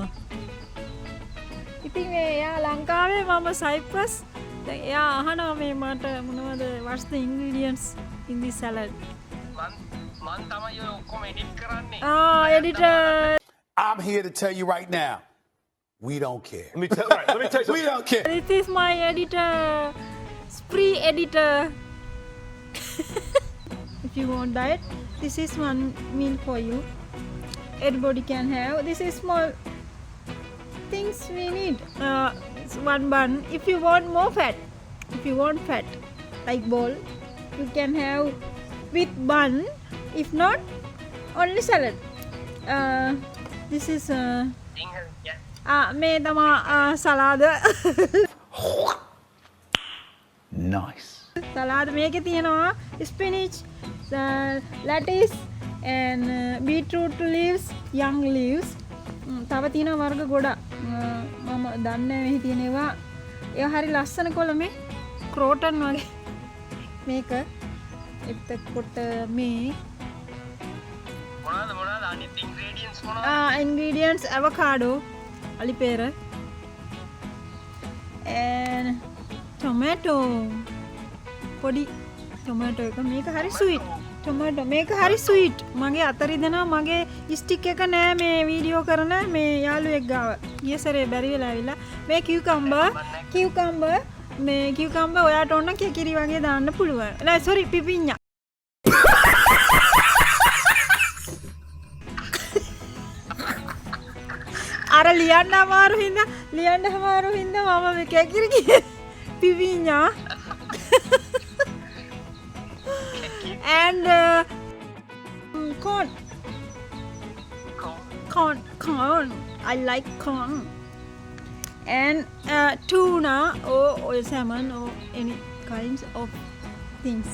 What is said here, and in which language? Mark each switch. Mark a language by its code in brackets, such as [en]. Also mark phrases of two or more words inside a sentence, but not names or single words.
[si] ඉතින් මේ එයා ලංකාවේ මම සයිප්‍රස්. දැන් එයා අහනවා මේ මට මොනවද [en] what's the ingredients in this salad? [si] මන් තමයි ඔය ඔක්කොම එඩිට් කරන්නේ. [en] Editor. I'm here to tell you right now, we don't care. Let me tell you We don't care. This is my editor. Spree editor. If you want diet, this is one meal for you. Everybody can have. This is small things we need. One bun. If you want more fat, if you want fat, like bowl, you can have with bun. If not, only salad. This is [si] මේ තමා සලාද. [en] Nice. [si] සලාද මේකේ තියෙනවා [en] spinach, lettuce and beetroot leaves, young leaves. [si] තව තියෙනවා වර්ග ගොඩක්. මම දන්නේ නැහැ මෙහි තියෙනවා. ඒවා හරි ලස්සන කොළමේ ක්‍රෝටන් වගේ. මේක එතකොට මේ මොනවාද අනිත් ingredients මොනවාද? [en] ingredients avocado, alipera and tomato. [si] පොඩි tomato එක මේක හරි sweet. tomato මේක හරි sweet. මගේ අතරි දෙනවා මගේ ස්ටික් එක නෑ මේ වීඩියෝ කරන මේ යාළුවෙක් ගාව. ඊයසරේ බැරි වෙලා ඇවිල්ලා මේ cucumber මේ cucumber ඔයාට ඕන කෙකිරි වගේ දාන්න පුළුවන්. නෑ sorry පිපිඤ්ඤා. අර ලියන්න අමාරු හින්දා මම මේ කෙකිරි කියේ පිපිඤ්ඤා. [en] And corn. I like corn. And tuna or salmon or any kinds of things.